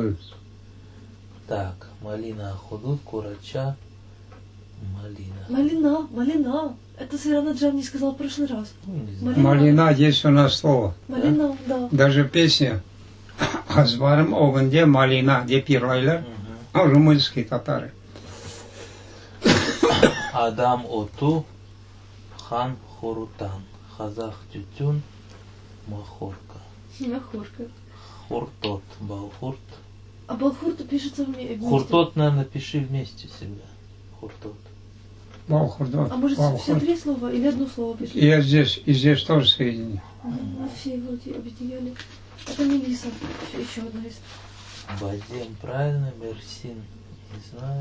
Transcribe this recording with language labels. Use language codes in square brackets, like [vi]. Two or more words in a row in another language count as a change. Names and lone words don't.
[ru] Так, малина [crh] Ахудут, Курача, [ru] малина. Малина. Это Сирана Джам не сказал в прошлый раз. Ну, не знаю. Малина есть у нас слово. Малина, да. Даже песня [crh] Азварым Огонде Малина, [ru] где пирлайлер, румынские татары. [crh] Адам Оту, Хан Хорутан, Хазах Тютюн, Махорка. [ru] Махорка. [crh] Хуртот, Балхурт. [ru] А Балхурт пишется вместе. Хуртот, наверное, пиши вместе всегда. Хуртот. Баухурдот. А может все три слова или одно слово пишется? И здесь тоже соединение. Мы все его объединяли. Это Мелиса. Еще одна из. Бадем, правильно, Мерсин, не знаю.